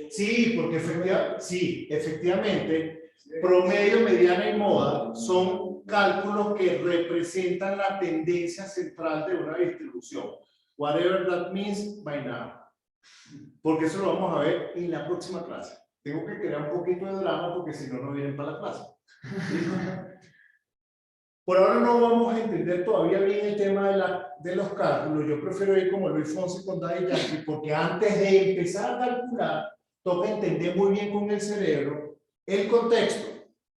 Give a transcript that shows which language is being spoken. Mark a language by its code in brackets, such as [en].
[es] Sí, porque efectivamente, promedio, mediana y moda son cálculos que representan la tendencia central de una distribución. [en] Whatever that means by now. [es] Porque eso lo vamos a ver en la próxima clase. Tengo que crear un poquito de drama porque si no, no vienen para la clase. Por ahora no vamos a entender todavía bien el tema de los cálculos. Yo prefiero ir como Luis Fonsi con Daddy Yankee porque antes de empezar a calcular, toca entender muy bien con el cerebro el contexto.